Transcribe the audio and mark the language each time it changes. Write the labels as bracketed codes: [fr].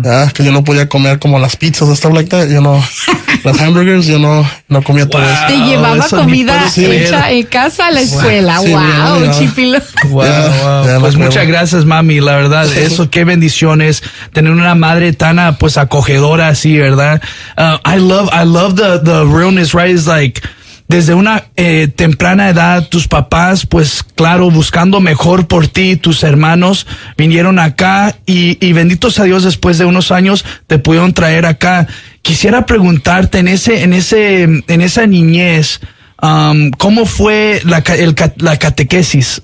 [es] Ya, que yo no podía comer como las pizzas, [en] stuff like that, you know. [es] Las hamburgers, yo no comía todo eso. Te llevaba eso, comida hecha en casa a la escuela. Sí, wow, chipilo. Pues muchas gracias, mami, la verdad. Sí. Eso, qué bendiciones tener una madre tan, pues, acogedora así, ¿verdad? [en] I love the realness, right? It's like, [es] desde una temprana edad, tus papás, pues claro, buscando mejor por ti, tus hermanos vinieron acá y benditos a Dios, después de unos años te pudieron traer acá. Quisiera preguntarte en esa niñez, ¿cómo fue la catequesis?